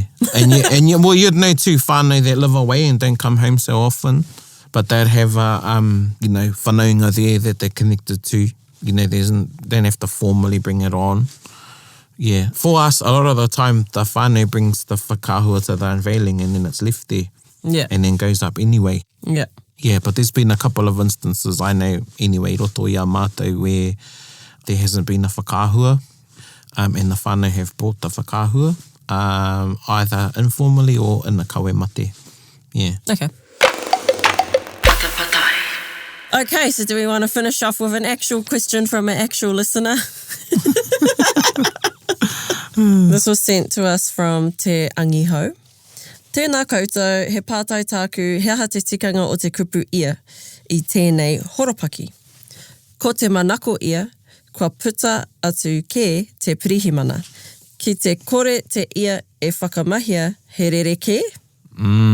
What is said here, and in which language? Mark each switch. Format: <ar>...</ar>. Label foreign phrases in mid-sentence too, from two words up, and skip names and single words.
<en>And you'd know too, whānau that live away and don't come home so often, but they'd have, whanaunga there that they're connected to. You know, don't have to formally bring it on. Yeah. For us, a lot of the time, the whānau brings the whakahua to the unveiling and then it's left there. Yeah. And then goes up anyway. Yeah. Yeah, but there's been a couple of instances, I know anyway,</en> <mi>roto i a mātou,</mi> <en>where there hasn't been a whakahua and the whānau have brought the whakahua, either informally or in a kawemate. Yeah. Okay. Patapatai. Okay, so do we want to finish off with an actual question from an actual listener? This was sent to us from Te Angiho.</en> <mi>Tēnā koutou, he pātai tāku, he aha te tikanga o te kupu ia I tēnei horopaki. Ko te manako ia, kua puta atu ke te pirihimana. Ki te kore te ia e whakamahia, he rere ke?</mi>